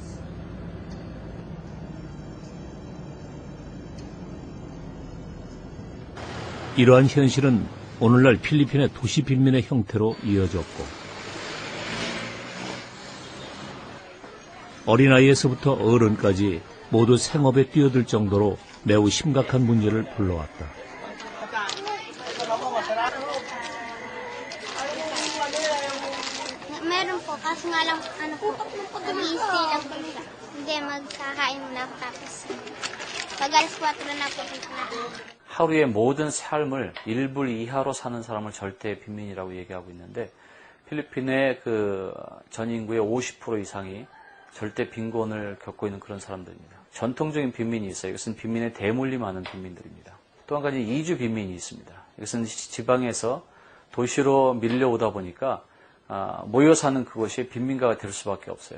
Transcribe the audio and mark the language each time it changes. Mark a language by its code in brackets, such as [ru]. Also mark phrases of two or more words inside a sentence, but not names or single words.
[ko] 이러한 현실은 오늘날 필리핀의 도시 빈민의 형태로 이어졌고 어린아이에서부터 어른까지 모두 생업에 뛰어들 정도로 매우 심각한 문제를 불러왔다. [tl] Meron po, kaso nga lang, busy lang po. Hindi, magkakain muna ako tapos pag alas 4 na po na. [ko] 하루의 모든 삶을 1불 이하로 사는 사람을 절대 빈민이라고 얘기하고 있는데 필리핀의 그 전 인구의 50% 이상이 절대 빈곤을 겪고 있는 그런 사람들입니다. 전통적인 빈민이 있어요. 이것은 빈민의 대물림하는 빈민들입니다. 또 한 가지 이주 빈민이 있습니다. 이것은 지방에서 도시로 밀려오다 보니까 모여 사는 그곳이 빈민가가 될 수밖에 없어요.